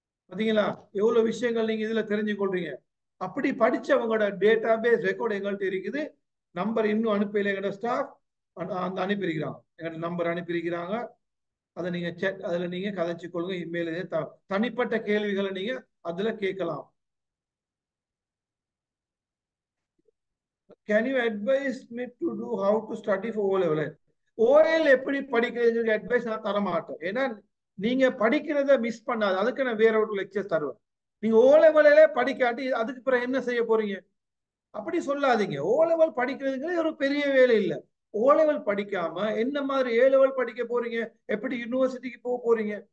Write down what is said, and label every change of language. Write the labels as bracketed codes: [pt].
[ta] பாத்தீங்களா எவ்வளவு விஷயங்கள் நீங்க இதுல தெரிஞ்சு கொள்றீங்க. அப்படி படிச்சவங்களோட டேட்டா பேஸ் ரெக்கார்டு எங்கள்கிட்ட இருக்குது. நம்பர் இன்னும் அனுப்பல எங்களோட ஸ்டாஃப், அந்த அனுப்பியிருக்கிறாங்க, எங்களோட நம்பர் அனுப்பியிருக்கிறாங்க. அதை நீங்க அதுல நீங்க கதைச்சு கொள்ளுங்க. இமெயில் தனிப்பட்ட கேள்விகளை நீங்க அதுல கேட்கலாம். [en] Can you advise me to do how to study for O level? [ta] OL எப்படி படிக்கிறதுக்கு அட்வைஸ் நான் தர மாட்டேன். ஏன்னா நீங்க படிக்கிறத மிஸ் பண்ணாது, அதுக்கு நான் வேற ஒரு லெக்சர் தருவேன். நீங்க O லெவலே படிக்காட்டி அதுக்கு பிறகு என்ன செய்ய போறீங்க அப்படி சொல்லாதீங்க. O லெவல் படிக்கிறதுக்கு ஒரு பெரிய வேலை இல்லை. O லெவல் படிக்காம என்ன மாதிரி A லெவல் படிக்க போறீங்க, எப்படி யூனிவர்சிட்டிக்கு போக போறீங்க.